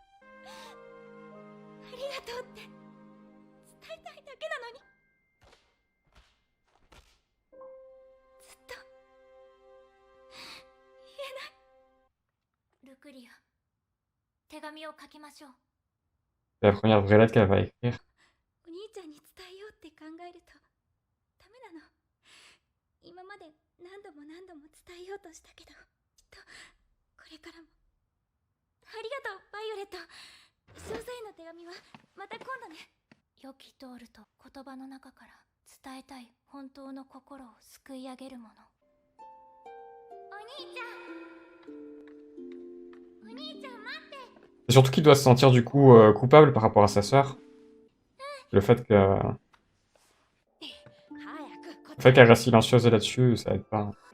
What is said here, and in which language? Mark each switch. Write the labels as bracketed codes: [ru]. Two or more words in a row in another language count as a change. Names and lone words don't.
[ja] ありがとうって伝えたいだけなのに。ずっと言えない。ルクリア、手紙を書きましょう。 [fr] C'est la première vraie lettre qu'elle va écrire. [ja] お兄ちゃんに伝えようって考えるとダメなの。今まで何度も伝えようとしたけど、きっとこれからも。ありがとうバイオレット。少佐への手紙はまた今度ね。良きドールと言葉の中から伝えたい本当の心を救い上げるもの。お兄ちゃん、お兄ちゃん待って。 [fr] Et surtout qu'il doit se sentir du coup coupable par rapport à sa sœur. Le fait que... Le fait qu'elle reste silencieuse là-dessus, ça aide pas.